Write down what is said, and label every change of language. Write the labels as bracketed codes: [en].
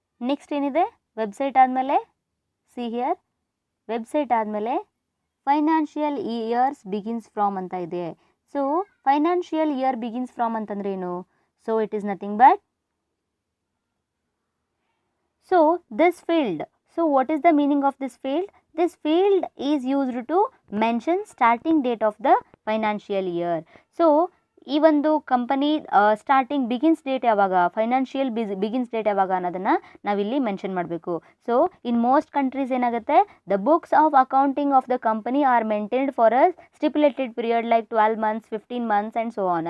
[kn] Next ಏನಿದೆ, website ಆದಮೇಲೆ [en] see here, [kn] website ಆದಮೇಲೆ ಫೈನಾನ್ಷಿಯಲ್ ಇಯರ್ಸ್ ಬಿಗಿನ್ಸ್ ಫ್ರಾಮ್ ಅಂತ ಇದೆ. [en] so financial year begins from [kn] ಅಂತಂದ್ರೆ ಏನು, [en] So it is nothing but, so this field, so what is the meaning of this field? This field is used to mention starting date of the financial year. [kn] So ಈ ಒಂದು company starting begins date ಯಾವಾಗ, financial begins date ಯಾವಾಗ ಅನ್ನೋದನ್ನು ನಾವಿಲ್ಲಿ mention ಮಾಡಬೇಕು. [en] so in most countries [kn] ಏನಾಗುತ್ತೆ, [en] The books of accounting of the company are maintained for a stipulated period like 12 months 15 months and so on.